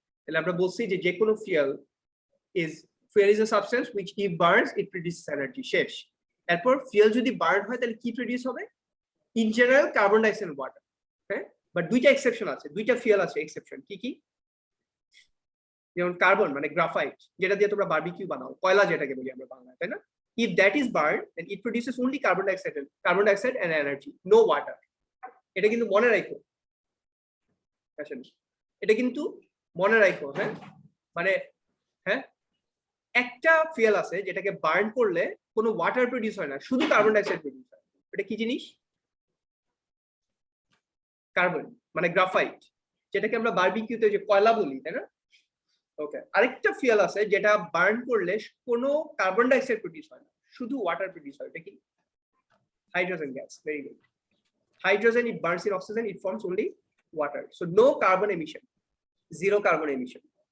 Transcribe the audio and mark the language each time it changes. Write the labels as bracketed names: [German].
[Bangla] তাহলে আমরা বলছি যে যে কোনো [English] fuel is a substance which if burns it produces energy. [Bangla] শেষ। এরপর fuel যদি burn হয় তাহলে কি প্রডিউস হবে? [English] In general carbon dioxide and water. [Bangla] হ্যাঁ, বাট দুইটা এক্সেপশন আছে, দুইটা fuel আছে এক্সেপশন। কি কি? যেমন কার্বন মানে গ্রাফাইট, যেটা দিয়ে তোমরা বারবিকিউ বানাও, কয়লা যেটাকে বলি আমরা বাংলায়, তাই না? [English] If that is burned then it produces only carbon dioxide and energy, no water. [Bangla] এটা কিন্তু মনে রাখো, এটা কিন্তু মনে রাখো। হ্যাঁ, মানে হ্যাঁ, একটা ফুয়েল আছে যেটাকে বার্ন করলে কোনো ওয়াটার প্রডিউস হয় না, শুধু কার্বন ডাইঅক্সাইড প্রডিউস হয়। এটা কি জিনিস? কার্বন মানে গ্রাফাইট, যেটাকে আমরা বারবিকিউতে যে কয়লা বলি, তাই না? ওকে, আরেকটা ফুয়েল আছে যেটা বার্ন করলে কোনো কার্বন ডাইঅক্সাইড প্রডিউস হয় না, শুধু ওয়াটার প্রডিউস হয়। এটা কি? Hydrogen gas. [English] Very good. Hydrogen, it burns in oxygen, it forms only water. So no carbon emission, zero carbon emission.